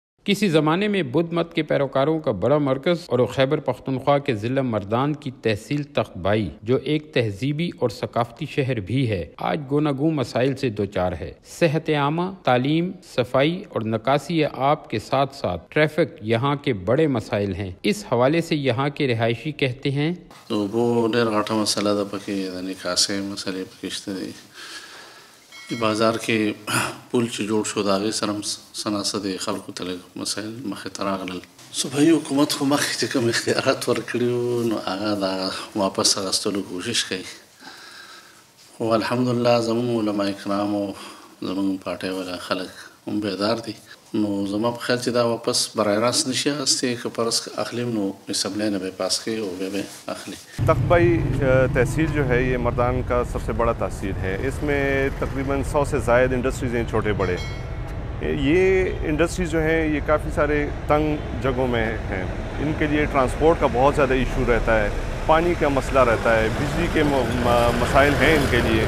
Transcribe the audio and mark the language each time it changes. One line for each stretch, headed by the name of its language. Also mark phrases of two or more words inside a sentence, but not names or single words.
Urdu: کسی زمانے میں بدھ مت کے پیروکاروں کا بڑا مرکز اور خیبر پختونخوا کے ضلع مردان کی تحصیل تختبائی جو ایک تہذیبی اور ثقافتی شہر بھی ہے، آج گوناگوں مسائل سے دوچار ہے۔ صحت عامہ، تعلیم، صفائی اور نکاسی آب کے ساتھ ساتھ ٹریفک یہاں کے بڑے مسائل ہیں۔ اس حوالے سے یہاں کے رہائشی کہتے ہیں تو وہ
Pashto: ډېر غټه مسله ده، پکې د نکاسۍ مسلې پکې شته دي. بازار کې پول چې جوړ شو د هغې سره هم څه ناڅه د خلکو ته لږ مسایل مخې ته راغلل. صوبایي حکومت خو مخکې چې کوم اختیارات ورکړي وو نو هغه د واپس اخیستلو کوشش کوي، خو الحمدلله زموږ علما کرام او زموږ پارټۍ والا خلک هم بیدار دي. نو زما په خیال چې دا واپس برای راست نشي اخیستی، که فرض اخلیم نو اسمبلی نه به پاس کوي او بیا به اخلي.
Urdu: تختبائی تحصیل جو ہے یہ مردان کا سب سے بڑا تحصیل ہے۔ اس میں تقریباً 100 سے زائد انڈسٹریز ہیں، چھوٹے بڑے۔ یہ انڈسٹریز جو ہیں یہ کافی سارے تنگ جگہوں میں ہیں، ان کے لیے ٹرانسپورٹ کا بہت زیادہ ایشو رہتا ہے، پانی کا مسئلہ رہتا ہے، بجلی کے مسائل ہیں ان کے لیے۔